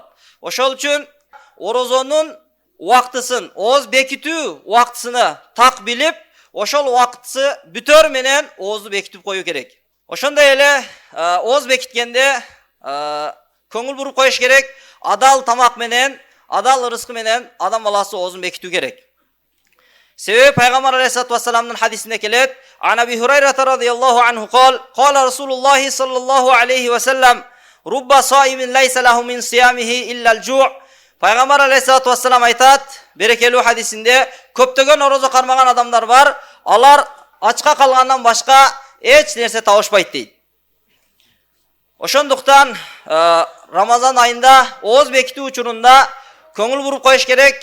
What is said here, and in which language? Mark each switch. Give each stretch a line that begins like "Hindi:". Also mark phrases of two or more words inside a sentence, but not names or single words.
Kyrgyz: Ошол үчүн орозонун убактысын, оз бекитүү убактысыны так билип, ошол убактысы бүтөр менен озду бекитип коюу керек. Ошондой эле оз бекиткенде көңүл буруп коюш керек. Адал тамак менен, адал ырыскы менен адам баласы озун бекитүү керек. Себеби Пайгамбар
Arabic: عليه الصلاة والسلام
Kyrgyz: хадисинде келет:
Arabic: "عن أبي هريرة رضي الله عنه قال قال رسول الله صلى الله عليه وسلم رب صائم ليس له من صيامه إلا الجوع'."
Kyrgyz: Пайгамбар
Arabic: عليه الصلاة والسلام
Kyrgyz: айтат, берекелүү хадисинде, көптөгөн орозо кармаган адамдар бар, алар ачка калгандан башка эч нерсе табышпайт дейт. Ошондуктан Рамазан айында оз бекитүү учурунда көңүл буруп коюш керек.